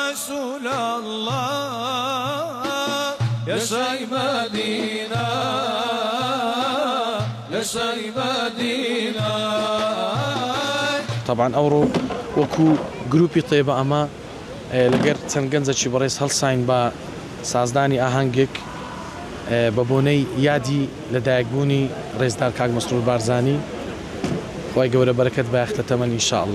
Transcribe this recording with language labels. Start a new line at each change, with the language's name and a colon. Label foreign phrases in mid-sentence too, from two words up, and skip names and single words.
Arabic: رسول الله يا شاي مدينة يا شاي مدينة.
Central Kurdish: طبعا ئەوڕۆ وەکو گروپی طێبە ئەمە لەگەر چەند گەنجێکی بەڕێز هەڵساین بە سازدانی ئاهەنگێک بە بۆنەی یادی لەدایکبوونی ڕێزدار کاک مەسرور بارزانی. خی گەورە بەرەکەت بایەختە تەمەن ئینشاءالله.